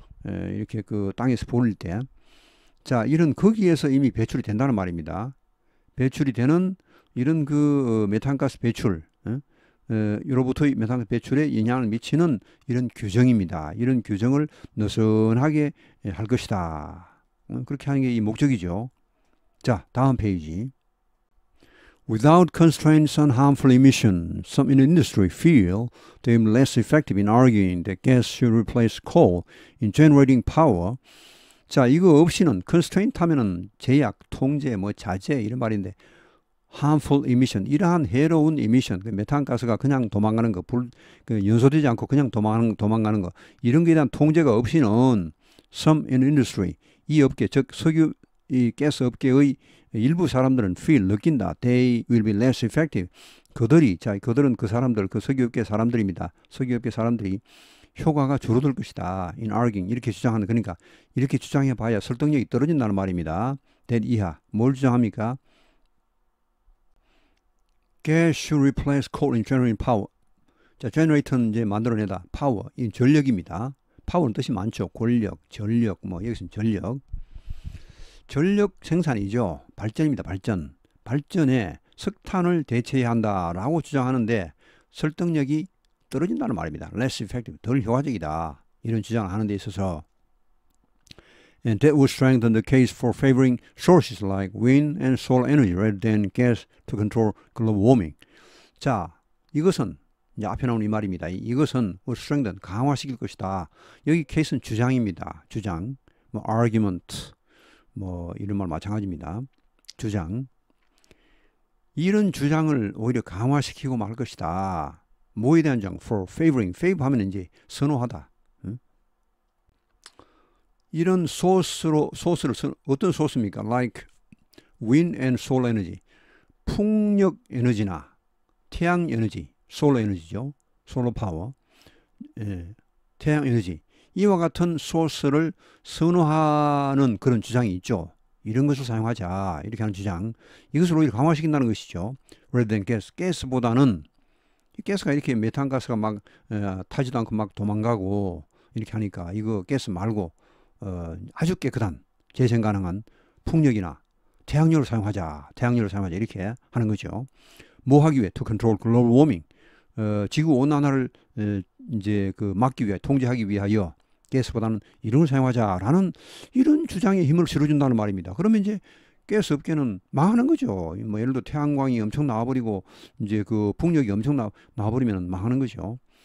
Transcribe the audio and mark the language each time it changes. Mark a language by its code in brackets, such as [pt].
[ko] 이렇게 땅에서 포올릴 때. 자, 이런 거기에서 이미 배출이 된다는 말입니다. 배출이 되는 이런 메탄가스 배출, 로부터의 메탄가스 배출에 영향을 미치는 이런 규정입니다. 이런 규정을 느슨하게 할 것이다. 그렇게 하는 게 이 목적이죠. 자, 다음 페이지. [en] Without constraints on harmful emission, some in the industry feel they are less effective in arguing that gas should replace coal in generating power. [ko] 자, 이거 없이는 constraint 하면은 제약, 통제, 자제 이런 말인데 [en] harmful emission, [ko] 이러한 해로운 emission, 메탄가스가 그냥 도망가는 거, 연소되지 않고 그냥 도망가는 거, 이런 거에 대한 통제가 없이는 [en] some in industry, [ko] 이 업계, 즉 석유, 이 가스 업계의 일부 사람들은 feel 느낀다. [en] They will be less effective. [ko] 그들은 그 사람들, 그 석유업계 사람들입니다. 석유업계 사람들이 효과가 줄어들 것이다. [en] In arguing [ko] 이렇게 주장하는 그러니까 이렇게 주장해봐야 설득력이 떨어진다는 말입니다. that 이하 뭘 주장합니까? [en] Gas should replace coal in generating power. [ko] 자, generator는 이제 만들어내다. power 이 전력입니다. power는 뜻이 많죠. 권력, 전력, 뭐 여기서는 전력. 전력 생산이죠. 발전입니다. 발전. 발전에 석탄을 대체해야 한다라고 주장하는데 설득력이 떨어진다는 말입니다. [en] less effective, [ko] 덜 효과적이다. 이런 주장을 하는 데 있어서 [en] and that would strengthen the case for favoring sources like wind and solar energy rather than gas to control global warming. [ko] 자, 이것은 이제 앞에 나오는 이 말입니다. 이것은 [en] would strengthen, [ko] 강화시킬 것이다. 여기 케이스는 주장입니다. 주장, 뭐 argument, 뭐 이런 말 마찬가지입니다. 주장. 이런 주장을 오히려 강화시키고 말 것이다. 뭐에 대한 주장? [en] for favoring. [ko] favor 하면 이제 선호하다. 응? 이런 소스를 어떤 소스입니까? [en] like wind and solar energy. [ko] 풍력 에너지나 태양 에너지, solar 에너지죠. [en] solar power. [ko] 예, 태양 에너지. 이와 같은 소스를 선호하는 그런 주장이 있죠. 이런 것을 사용하자. 이렇게 하는 주장. 이것을 오히려 강화시킨다는 것이죠. [en] rather than gas. [ko] 가스보다는 가스가 이렇게 메탄가스가 막 타지도 않고 막 도망가고 이렇게 하니까 이거 가스 말고 아주 깨끗한 재생 가능한 풍력이나 태양열을 사용하자. 태양열을 사용하자. 이렇게 하는 거죠. 뭐 하기 위해? [en] to control global warming. [ko] 지구 온난화를 이제 그 막기 위해, 통제하기 위하여 가스보다는 이런 걸 사용하자라는 이런 주장에 힘을 실어준다는 말입니다. 그러면 이제 가스 업계는 망하는 거죠. 뭐 예를 들어 태양광이 엄청 나와버리고 이제 그 풍력이 엄청 나와버리면 망하는 거죠.